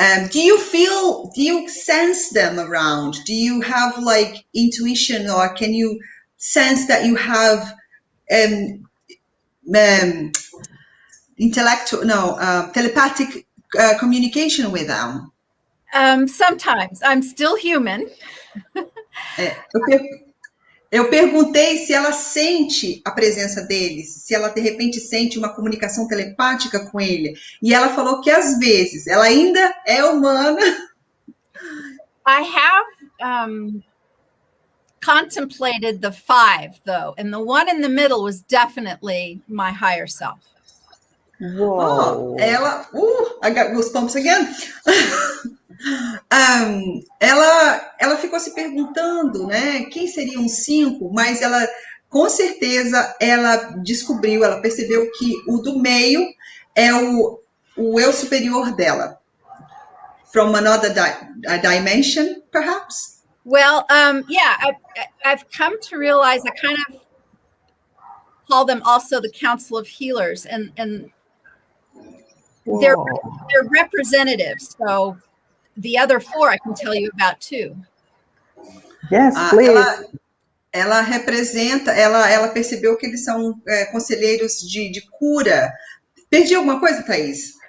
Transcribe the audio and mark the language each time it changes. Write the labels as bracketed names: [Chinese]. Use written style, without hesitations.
[English] Do you sense them around? Do you have like intuition, or can you sense that you have telepathic communication with them? Sometimes. I'm still human. [Portuguese] Eu perguntei se ela sente a presença deles, se ela de repente sente uma comunicação telepática com ele. E ela falou que às vezes, ela ainda é humana. [English] I have contemplated the 5, though, and the one in the middle was definitely my higher self. Uou. Ela, I got goosebumps again. [Portuguese] Ela ficou se perguntando, né, quem seriam os 5, mas ela, com certeza, ela descobriu, ela percebeu que o do meio é o eu superior dela. [English] From another dimension, perhaps? Well, yeah, I've come to realize I kind of call them also the Council of Healers, and they're representatives, so the other 4 I can tell you about too. Yes, please. [Portuguese] Ela representa, ela percebeu que eles são conselheiros de cura. Perdi alguma coisa, Thaís?